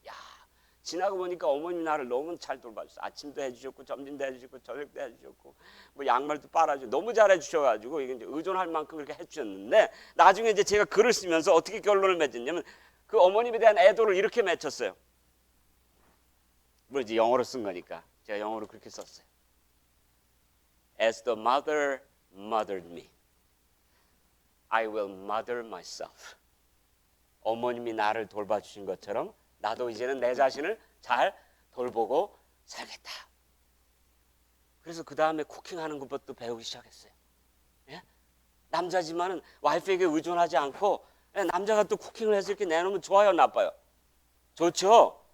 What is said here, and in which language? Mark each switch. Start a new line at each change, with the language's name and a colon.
Korean: 야, 지나고 보니까 어머님이 나를 너무 잘 돌봐주셨어요. 아침도 해주셨고 점심도 해주셨고 저녁도 해주셨고 뭐 양말도 빨아주고 너무 잘해주셔가지고 이게 이제 의존할 만큼 그렇게 해주셨는데 나중에 이제 제가 글을 쓰면서 어떻게 결론을 맺었냐면 그 어머님에 대한 애도를 이렇게 맺혔어요. 뭐 이제 영어로 쓴 거니까 제가 영어로 그렇게 썼어요.
English: As the mother mothered me, I will mother myself.
Korean: 어머님이 나를 돌봐주신 것처럼 나도 이제는 내 자신을 잘 돌보고 살겠다. 그래서 그 다음에 쿠킹하는 것부터 배우기 시작했어요. 예? 남자지만은 와이프에게 의존하지 않고 남자가 또 쿠킹을 해서 이렇게 내놓으면 좋아요, 나빠요? 좋죠.